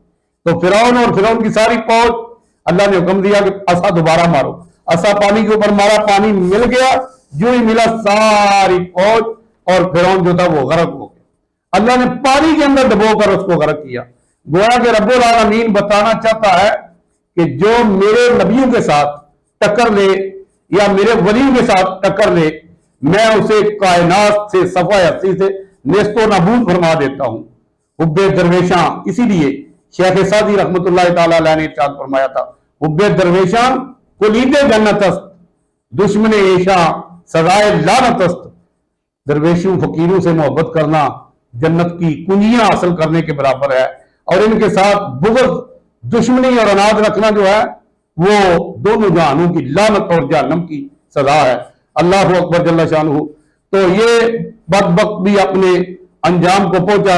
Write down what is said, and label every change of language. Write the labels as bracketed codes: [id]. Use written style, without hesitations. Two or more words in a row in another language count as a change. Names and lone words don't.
[ur] تو فرعون اور فرعون کی ساری فوج، اللہ نے حکم دیا کہ عصا دوبارہ مارو، عصا پانی کے اوپر مارا، پانی مل گیا، جو ہی ملا ساری فوج اور فرعون جو تھا وہ غرق ہو گیا۔ اللہ نے پانی کے اندر ڈبو کر اس کو غرق کیا۔ گویا کہ رب العالمین بتانا چاہتا ہے کہ جو میرے نبیوں کے ساتھ ٹکر لے یا میرے ولیوں کے ساتھ ٹکر لے، میں اسے کائنات سے صفحہ ہستی سے نیست و نابود فرما دیتا ہوں۔ [fa] حب درویشاں، [ur] اسی لیے شیخ سعدی رحمت اللہ تعالی علیہ نے ارشاد فرمایا تھا [fa] حب درویشاں کلید جنت است، دشمن ایشاں سزائے لعنت است۔ [ur] درویشوں فقیروں سے محبت کرنا جنت کی کنجیاں حاصل کرنے کے برابر ہے، اور ان کے ساتھ بغض، دشمنی اور اناد رکھنا جو ہے وہ دونوں جہانوں کی لعنت اور جہنم کی سزا ہے۔ [ar] اللہ اکبر جل شانہ۔ [ur] تو یہ بدبخت بھی اپنے انجام کو پہنچا۔